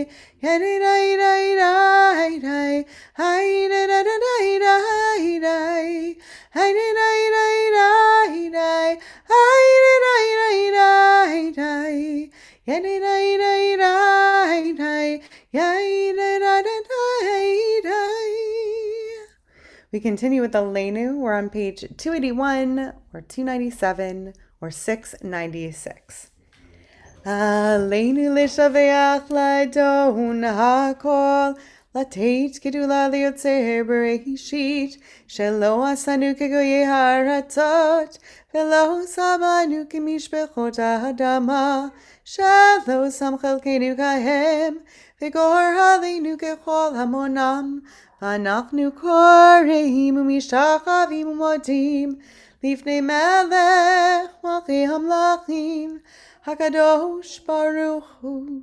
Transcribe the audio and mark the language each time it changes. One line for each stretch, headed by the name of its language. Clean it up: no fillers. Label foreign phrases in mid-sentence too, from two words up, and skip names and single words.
English: Ya da die, die, die, die. Ay da da da die, die, die. Ay da die, die, die, die. Ay da die, die, die, die. Ya da die, die, die, die. Ya da da da We continue with the Leinu. We're on page 281 or 297 or 696.
Hebrew: עלינו לשבח לאדון הכל לתת גדולה ליוצר בראשית, שלא עשנו כגויי הארצות, ולא שמנו כמשפחות האדמה, שלא שם חלקנו כהם, וגורר עלינו ככל המונם, ואנחנו קוראים ומשתחווים ומודים, לפני מלך מלכי המלכים, הקדוש ברוך הוא.